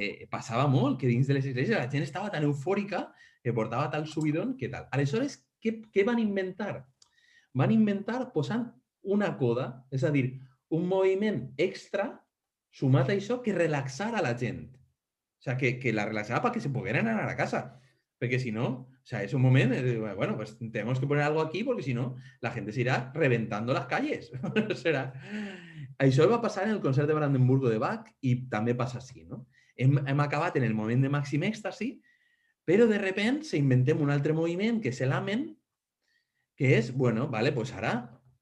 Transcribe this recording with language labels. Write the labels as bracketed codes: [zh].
[ca] Passava molt que dins de les esglésies la gent estava tan eufòrica que portava tal subidón que tal. Aleshores, què van inventar? Van inventar posant una coda, és a dir, un moviment extra sumat a això que relaxara la gent. [es] O sea, que la relaxaba para que se pudieran anar a casa. Porque si no, o sea, es un momento, bueno, pues tenemos que poner algo aquí porque si no, la gente se irá reventando las calles. [ca] Serà. Això va passar en el concert de Brandenburgo de Bach i també passa així, no? Hem acabat en el moment de màxim èxtasi, però de repente s'inventem un altre moviment, que és l'Amen, que és, bueno, vale, pues ara...